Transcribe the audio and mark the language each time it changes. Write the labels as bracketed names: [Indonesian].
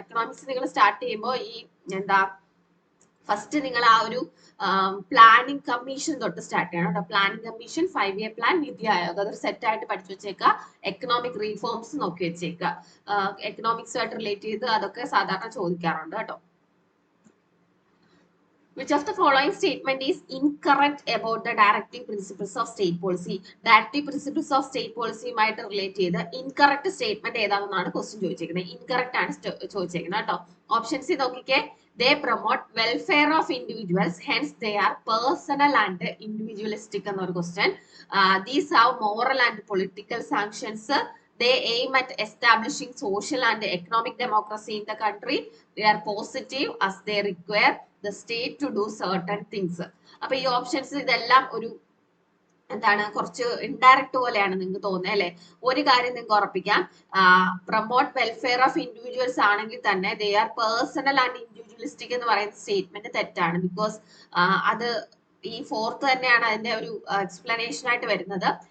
[Malayalam] Economics നിങ്ങൾ start ചെയ്യുമ്പോൾ ഈ ഫസ്റ്റ് നിങ്ങൾ ആ ഒരു പ്ലാനിങ് കമ്മീഷൻ തൊട്ട് സ്റ്റാർട്ട് ചെയ്യണം കേട്ടോ. Planning commission, 5 year plan, NITI Aayog, അതൊരു സെറ്റ് ആയിട്ട് പഠിച്ചു വെച്ചേക്കുക. എക്കണോമിക് റീഫോംസ് നോക്കി വെച്ചേക്കുക. എക്കണോമിക്സുമായിട്ട് റിലേറ്റ് ചെയ്ത് അതൊക്കെ സാധാരണ ചോദിക്കാറുണ്ട് കേട്ടോ. [English] Which of the following statement is incorrect about the directive principles of state policy? [Malayalam] Directive principles of state policy ആയിട്ട് റിലേറ്റ് ചെയ്ത് ഇൻകറക്റ്റ് സ്റ്റേറ്റ്മെന്റ് ഏതാണെന്നാണ് ക്വസ്റ്റ്യൻ ചോദിച്ചിരിക്കുന്നത്. ഇൻകറക്റ്റ് ആണ് ചോദിച്ചിരിക്കുന്നത് കേട്ടോ. ഓപ്ഷൻസ് നോക്കിക്കേ. [English] They promote welfare of individuals, hence they are personal and individualistic [Malayalam] എന്നൊരു question. [English] These have moral and political sanctions. They aim at establishing social and economic democracy in the country. They are positive as they require the state to do certain things. [Malayalam] അപ്പൊ ഈ options ഇതെല്ലാം ഒരു എന്താണ് കുറച്ച് indirect പോലെയാണ് നിങ്ങൾക്ക് തോന്നുന്നത് അല്ലെ? ഒരു കാര്യം നിങ്ങൾക്ക് ഉറപ്പിക്കാം, [English] promote welfare of individuals [Malayalam] ആണെങ്കിൽ തന്നെ [English] they are personal and individualistic [Malayalam] എന്ന് പറയുന്ന സ്റ്റേറ്റ്മെന്റ് തെറ്റാണ്. ബിക്കോസ് അത് ഈ 4th തന്നെയാണ് അതിന്റെ ഒരു എക്സ്പ്ലനേഷൻ ആയിട്ട് വരുന്നത്.